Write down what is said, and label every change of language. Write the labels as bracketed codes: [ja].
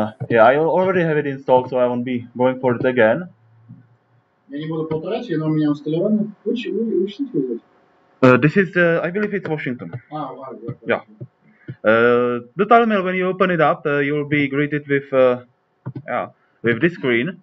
[en] Yeah, I already have it installed, so I won't be going for it again. [ru] Я не буду повторять, оно у меня инсталлировано. [en] Which city? This is, I believe it's Washington. Wow. Yeah. The TileMill, when you open it up, you'll be greeted with this screen.